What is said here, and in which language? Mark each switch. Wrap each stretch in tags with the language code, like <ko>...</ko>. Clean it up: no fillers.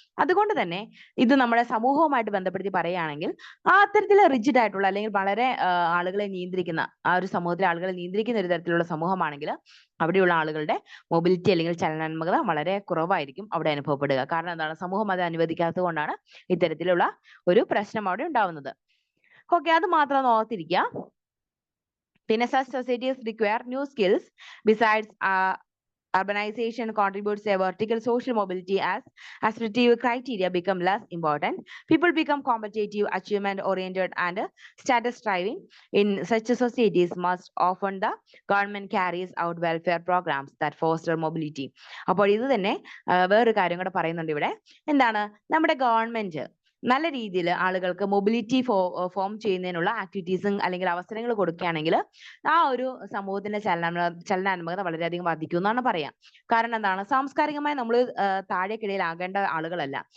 <ml>അതുകൊണ്ട് തന്നെ ഇത് നമ്മുടെ സമൂഹവുമായിട്ട് ബന്ധപ്പെടുത്തി പറയുകയാണെങ്കിൽ ആ അത്തരത്തിൽ റിജിഡ് ആയിട്ടുള്ള അല്ലെങ്കിൽ വളരെ ആളുകളെ നിയന്ത്രിക്കുന്ന, ആ ഒരു സമൂഹത്തിലെ ആളുകളെ നിയന്ത്രിക്കുന്ന ഒരു തരത്തിലുള്ള സമൂഹമാണെങ്കിൽ അവിടെയുള്ള ആളുകളുടെ മൊബിലിറ്റി അല്ലെങ്കിൽ ചലനാത്മകത വളരെ കുറവായിരിക്കും അവിടെ അനുഭവപ്പെടുക. കാരണം എന്താണ്, സമൂഹം അത് അനുവദിക്കാത്തത് കൊണ്ടാണ് ഇത്തരത്തിലുള്ള ഒരു പ്രശ്നം അവിടെ ഉണ്ടാവുന്നത്. ഓക്കെ, അത് മാത്രം ഓർത്തിരിക്കുക.</ml> <en>പിന്നെ such societies require new skills besides urbanization contributes a vertical social mobility as assertive criteria become less important. People become competitive, achievement oriented and status striving. In such societies must often the government carries out welfare programs that foster mobility.</en> <ml>അപ്പോൾ ഇത് തന്നെ വേറൊരു കാര്യം കൂടെ പറയുന്നുണ്ട് ഇവിടെ. എന്താണ്, നമ്മുടെ ഗവൺമെന്റ് നല്ല രീതിയിൽ ആളുകൾക്ക് മൊബിലിറ്റി ഫോം ചെയ്യുന്നതിനുള്ള ആക്ടിവിറ്റീസും അല്ലെങ്കിൽ അവസരങ്ങൾ കൊടുക്കുകയാണെങ്കിൽ ആ ഒരു സമൂഹത്തിന്റെ ചലനാത്മകത വളരെയധികം വർദ്ധിക്കും എന്നാണ് പറയാം. കാരണം എന്താണ്, സാംസ്കാരികമായി നമ്മൾ താഴേക്കിടയിലാകേണ്ട ആളുകളല്ല.</ml>